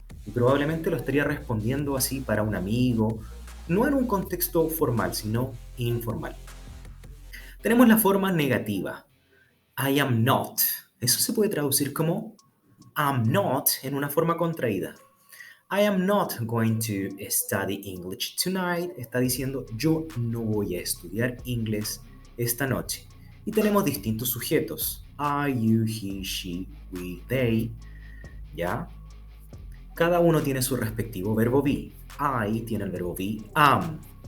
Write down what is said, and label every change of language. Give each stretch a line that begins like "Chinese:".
Spanish: Y probablemente lo estaría respondiendo así para un amigo, no en un contexto formal, sino informal. Tenemos la forma negativa.
English: I am not.
Spanish: Eso se puede traducir como
English: I'm not
Spanish: en una forma contraída.
English: I am not going to study English tonight.
Spanish: Está diciendo yo no voy a estudiar inglés esta noche. Y tenemos distintos sujetos. I, you, he, she, we, they. ¿Ya? Cada uno tiene su respectivo verbo be. I tiene el verbo be, am.